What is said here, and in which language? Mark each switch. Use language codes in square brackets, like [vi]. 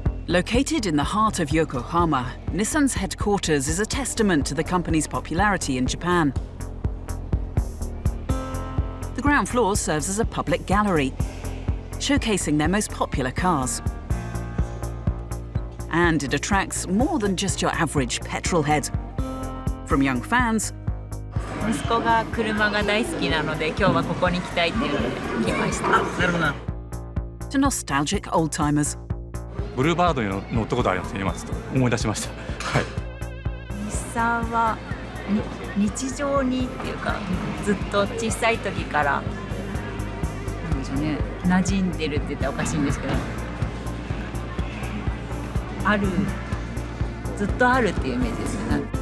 [en] Located in the heart of Yokohama, Nissan's headquarters is a testament to the company's popularity in Japan. The ground floor serves as a public gallery, showcasing their most popular cars. And it attracts more than just your average petrol head. From young fans [ja] 息子が車が大好きなので、今日はここに来たいっていうので来ました。なるほど。 [en] to nostalgic old-timers. [ja] ブルーバードに乗ったことありますね、今ちょっと思い出しました。はい。日産は日常にっていうか、ずっと小さい時からなんでしょうね、馴染んでるって言ったらおかしいんですけど、ある、ずっとあるっていうイメージですね。